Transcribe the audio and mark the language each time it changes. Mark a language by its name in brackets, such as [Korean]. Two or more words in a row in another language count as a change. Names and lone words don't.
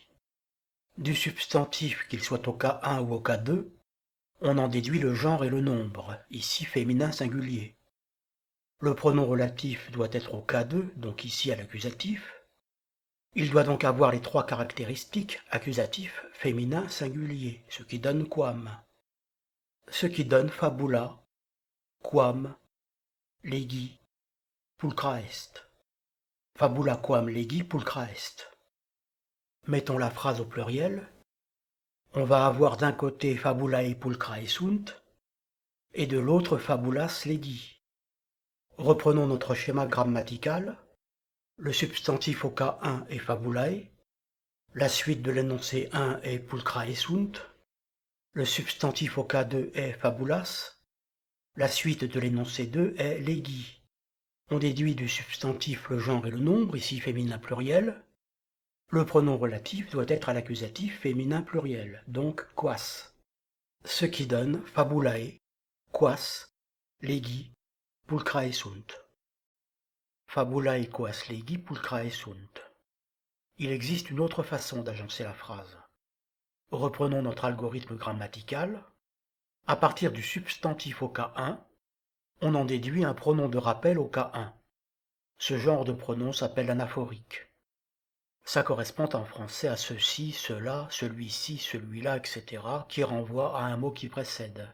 [French] Du substantif, qu'il soit au cas 1 ou au cas 2, on en déduit le genre et le nombre, ici féminin singulier. Le pronom relatif doit être au cas de, donc ici à l'accusatif. Il doit donc avoir les trois caractéristiques accusatif, féminin, singulier, ce qui donne quam. Ce qui donne [Latin] fabula, quam, legi, pulcra est. Fabula quam legi pulcra est. [French] Mettons la phrase au pluriel. On va avoir d'un côté [Latin] fabulae pulcrae sunt [French] et de l'autre [Latin] fabulas legi. [French] Reprenons notre schéma grammatical. Le substantif au cas 1 est fabulae. La suite de l'énoncé 1 est [Latin] pulcrae sunt. [French] Le substantif au cas 2 est fabulas. La suite de l'énoncé 2 est legi. On déduit du substantif le genre et le nombre, ici féminin pluriel. Le pronom relatif doit être à l'accusatif féminin pluriel, donc quas. Ce qui donne [Latin] fabulae, quas, legi, pulcrae sunt. Fabulae quas legi pulcrae sunt. [French] Il existe une autre façon d'agencer la phrase. Reprenons notre algorithme grammatical. À partir du substantif au cas 1, on en déduit un pronom de rappel au cas 1. Ce genre de pronom s'appelle anaphorique. Ça correspond en français à ceci, cela, celui-ci, celui-là, etc., qui renvoie à un mot qui précède.